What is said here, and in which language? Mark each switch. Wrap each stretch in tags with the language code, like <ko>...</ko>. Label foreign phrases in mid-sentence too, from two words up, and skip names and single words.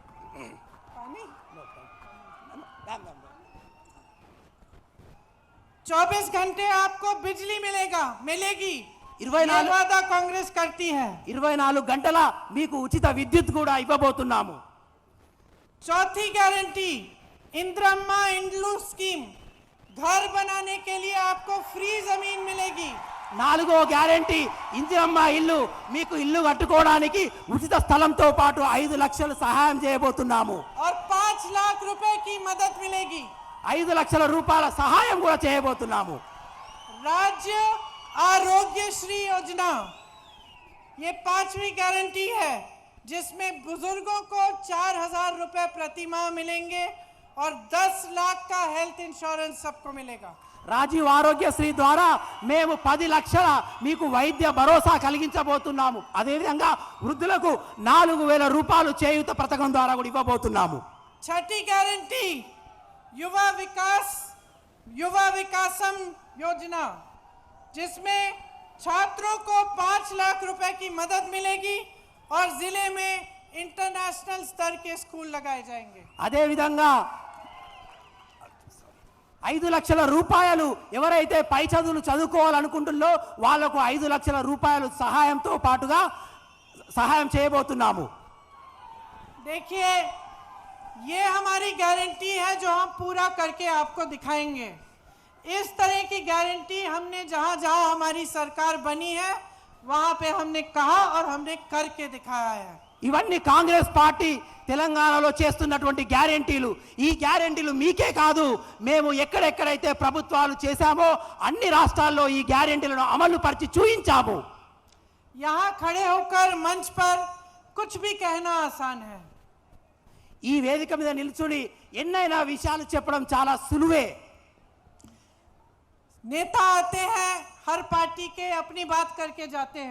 <hi>24 घंटे आपको बिजली मिलेगी। 24 ये वादा कांग्रेस करती है।</hi> <te>24 గంటల మీకు ఉచిత విద్యుత్ కూడా ఇవ్వబోతున్నాము.</te> <hi>चौथी गारंटी इंदिरा इंड्लू स्कीम, घर बनाने के लिए आपको फ्री जमीन मिलेगी।</hi> <te>4వ గ్యారెంటీ ఇందిరమ్మ ఇల్లు, మీకు ఇల్లు కట్టుకోవడానికి ఉచిత స్థలంతో పాటు 5 లక్షలు సహాయం చేయబోతున్నాము.</te> <hi>और 5 लाख रुपए की मदद मिलेगी।</hi> <te>5 లక్షల రూపాయల సహాయం కూడా చేయబోతున్నాము.</te> <hi>राज्य आरोग्य श्री योजना, ये 5वीं गारंटी है, जिसमें बुजुर्गों को 4000 रुपए प्रति माह मिलेंगे और 10 लाख का</hi> <en>health insurance</en> <hi>सबको मिलेगा।</hi> <te>రాజీవ్ ఆరోగ్యశ్రీ ద్వారా మేము 10 లక్షల మీకు వైద్య భరోసా కలిగించబోతున్నాము. అదేవిధంగా వృద్ధులకు 4000 రూపాయలు చేయూత పథకం ద్వారా కూడా ఇవ్వబోతున్నాము.</te> <hi>छठी गारंटी युवा विकासम योजना, जिसमें छात्रों को 5 लाख रुपए की मदद मिलेगी और जिले में इंटरनेशनल स्तर के स्कूल लगाए जाएंगे।</hi> <te>అదేవిధంగా 5 లక్షల రూపాయలు ఎవరైతే పై చదువులు చదువుకోవాలనుకుంటున్నారో వాళ్లకు 5 లక్షల రూపాయలు సహాయంతో పాటుగా సహాయం చేయబోతున్నాము.</te> <hi>देखिए, ये हमारी गारंटी है जो हम पूरा करके आपको दिखाएंगे। इस तरह की गारंटी हमने जहां जहां हमारी सरकार बनी है वहां पे हमने कहा और हमने करके दिखाया है।</hi> <te>ఇవన్నీ కాంగ్రెస్ పార్టీ తెలంగాణలో చేస్తున్నటువంటి గ్యారెంటీలు. ఈ గ్యారెంటీలు మీకే కాదు, మేము ఎక్కడెక్కడైతే ప్రభుత్వాలు చేశామో అన్ని రాష్ట్రాల్లో ఈ గ్యారెంటీలను అమలు పరిచి చూయించాము.</te> <hi>यहाँ खड़े होकर मंच पर कुछ भी कहना आसान है।</hi> <te>ఈ వేదిక మీద నిల్చుని ఎన్నైనా విషయాలు చెప్పడం చాలా సులువే.</te> <hi>नेता आते हैं, हर पार्टी के अपनी बात करके जाते हैं।</hi>